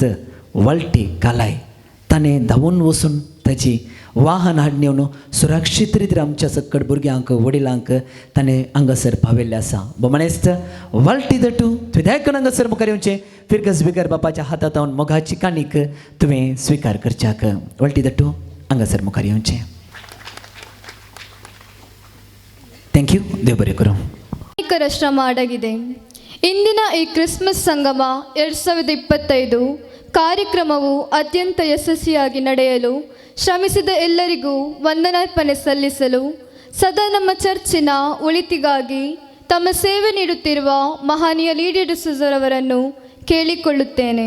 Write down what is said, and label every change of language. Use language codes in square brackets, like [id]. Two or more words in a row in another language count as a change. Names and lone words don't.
[kok] वळटी घालाय ताणें धांवून वचून ताची वाहन हाडून येवन सुरक्षीत रितीन आमच्या सकट भुरग्यांक वडिलांक ताणें हांगासर पावयल्लें आसा बोमाणेस्त वळटी दटू तुवें देखून हांगासर मुखार येवचें फिरगज विगार बापाच्या हातांत मोगाची काणीक तुवें स्वीकार करच्याक वळटी दटू हांगासर मुखार येवचें [en] thank you [kok] देव बरे करु [kn] ಅನೇಕರ ಶ್ರಮ ಅಡಗಿದೆ ಇಂದಿನ ಈ ಕ್ರಿಸ್ಮಸ್ ಸಂಗಮ 2025 ಕಾರ್ಯಕ್ರಮವು ಅತ್ಯಂತ ಯಶಸ್ವಿಯಾಗಿ ನಡೆಯಲು ಶ್ರಮಿಸಿದ ಎಲ್ಲರಿಗೂ ವಂದನಾರ್ಪಣೆ ಸಲ್ಲಿಸಲು ಸದಾ ನಮ್ಮ ಚರ್ಚಿನ ಒಳಿತಿಗಾಗಿ ತಮ್ಮ ಸೇವೆ ನೀಡುತ್ತಿರುವ ಮಹನೀಯ ಲೀಡರ್ ಸುಜರವರನ್ನು ಕೇಳಿಕೊಳ್ಳುತ್ತೇನೆ